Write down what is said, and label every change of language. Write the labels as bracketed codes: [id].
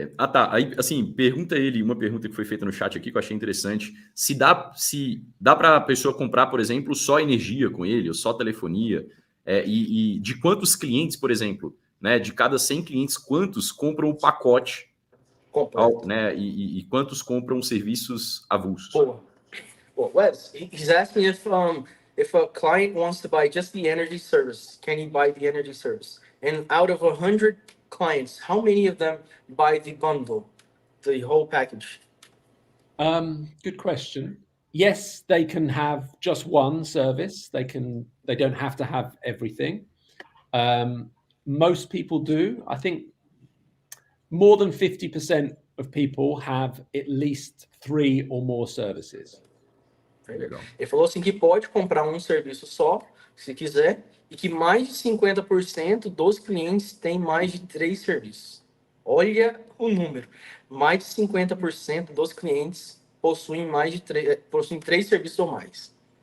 [pt] Tá. Aí, assim, pergunta ele uma pergunta que foi feita no chat aqui que eu achei interessante. Se dá para a pessoa comprar, por exemplo, só energia com ele, ou só telefonia, e de quantos clientes, por exemplo, né? De cada 100 clientes, quantos compram o pacote, né? E quantos compram serviços avulsos? [en] Well, Wes, he's asking if a client wants to buy just the energy service, can he buy the energy service? And out of 100 clients, how many of them buy the bundle, the whole package? Good question. Yes, they can have just one service. They don't have to have everything. Most people do. I think more than 50% of people have at least 3 or more services. [pt] Legal. Ele falou assim que pode comprar um serviço só, se quiser, e que mais de 50% dos clientes têm mais de 3 serviços. Olha o número. Mais de 50% dos clientes possuem possuem 3 serviços ou mais.